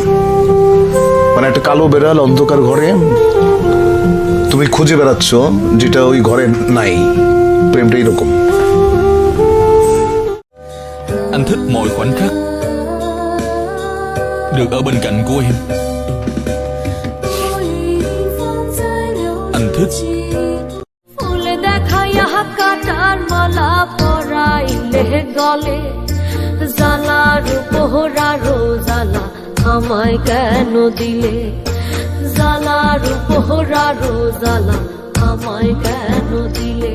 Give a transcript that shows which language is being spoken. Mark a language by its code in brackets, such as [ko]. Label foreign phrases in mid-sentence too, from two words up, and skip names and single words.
[bn] মানে একটা কালো বেড়াল অন্ধকার ঘরে তুমি খুঁজে বেড়াচ্ছ যেটা ওই ঘরে নাই। প্রেমটা এরকম। [vi] Anh thích mọi khoảnh khắc được ở bên cạnh của em. Anh thích [bn] ফুল দেখাইয়া কাটার মালা পরাইলে গলে, জ্বালার পোহরা রোজালা আমায় কেন দিলে, জ্বালার পোহরা রোজালা আমায় কেন দিলে।